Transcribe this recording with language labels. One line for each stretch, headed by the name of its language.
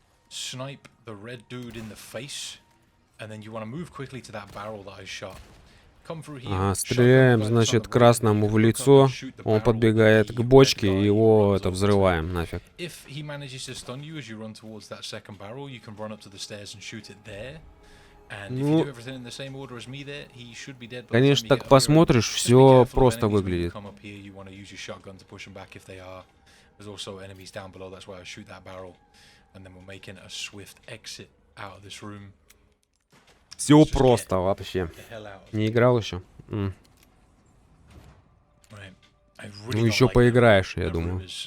English: Snipe the red dude in the face, and then you want to move quickly to that barrel that I shot. Come through here.
Russian: Ага, стреляем, значит, красному в лицо. Он подбегает к бочке, и его это взрываем нафиг.
English: If he manages to stun you as you run towards that second barrel, you can run up to the stairs and shoot it there. And if you do everything in the same order as me there, he should be dead.
Russian: Конечно, так посмотришь, все просто выглядит.
English: Come up here, you want to use your shotgun to push them back if they are. There's also enemies down below. That's why I shoot that barrel. And then we're making a swift exit out of this room.
Russian: Все просто вообще. Не играл еще? Ну еще поиграешь, я думаю.